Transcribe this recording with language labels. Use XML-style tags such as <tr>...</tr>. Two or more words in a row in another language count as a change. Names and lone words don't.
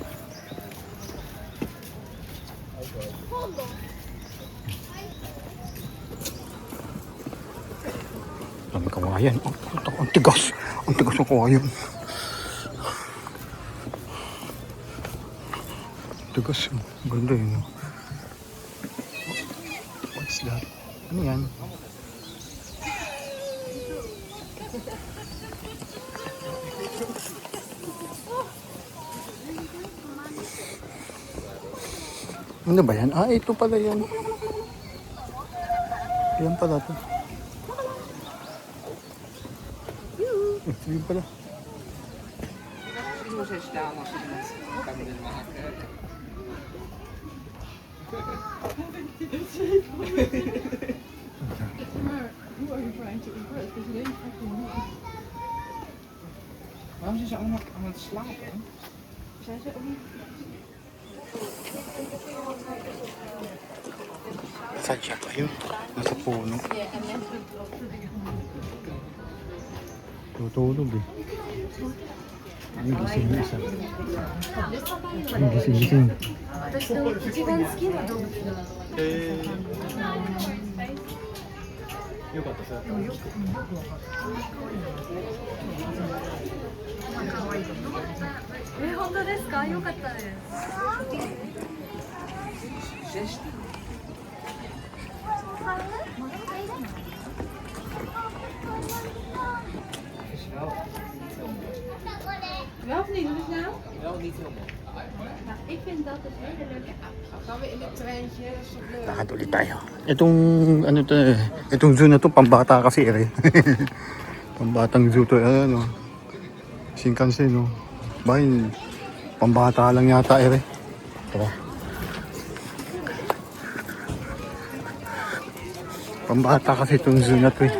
<tl>Ang kawayan. Ang tigas. Ang tigas ng kawayan. Tigas. Ganda yun.</tl> <en>What's that?</en> <tl>Ano yan? Ano ba yan? Ah, ito pala yan. Yan pala to. Ito yun pala.</tl> <nl>Hoe ze staan als je het kan willen maken.</nl> <en>Who are you trying to impress? Because you ain't fucking me.</en> <nl>Waarom zijn ze allemaal aan het slapen? Zijn ze ook niet?</nl> <tl>Saan siya? Ayun. Nasa puno. Tutulog eh. Ang gising na isa. Ang gising.</tl> <ja>私の一番好きな動物だ。よかったさ。本当ですか？よかったです。 16.</ja> <nl>Is wel Wel of niet? Doe eens nou. wel niet helemaal. Nou, ik vind dat dus hele leuk. Gaan we in het treintje? Dat is toch leuk?</nl> <tl>Lakad ulit tayo. Itong ano to eh. Itong zoo na to pambata kasi eh. Pambatang zoo to. Ano. Shinkansen no. Bahay. Pambata lang yata eh. Tara. Pambata kasi itong zoo na to eh.</tl>